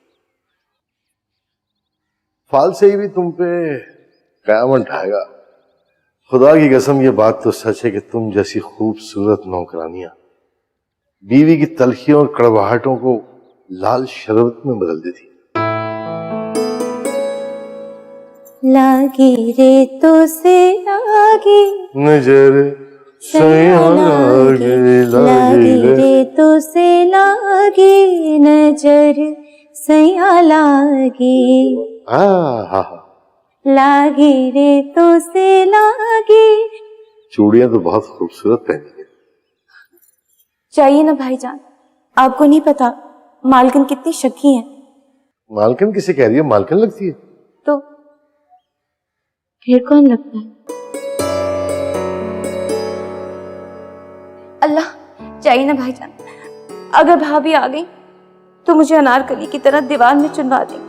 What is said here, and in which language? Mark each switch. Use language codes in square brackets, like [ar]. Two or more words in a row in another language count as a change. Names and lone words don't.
[hi] फाल से ही भी तुम पे कयामत ढाएगा। खुदा की कसम, ये बात तो सच है कि तुम जैसी खूबसूरत नौकरानियां बीवी की तलखियों और कड़वाहटों को लाल शरबत में बदल देती। लागी रे तो से लागी नजर लागी रे तो से लागी नजर सया लागी लागी रे तो से लागी। चूड़ियां तो बहुत खूबसूरत पहनी है। चाहिए ना भाईजान, आपको नहीं पता मालकिन कितनी शकी है। मालकिन किसे कह रही है? मालकिन लगती है तो फिर कौन लगता है? अल्लाह, चाहिए ना भाईजान, अगर भाभी आ गई तो मुझे अनारकली की तरह दीवार में चुनवा दें।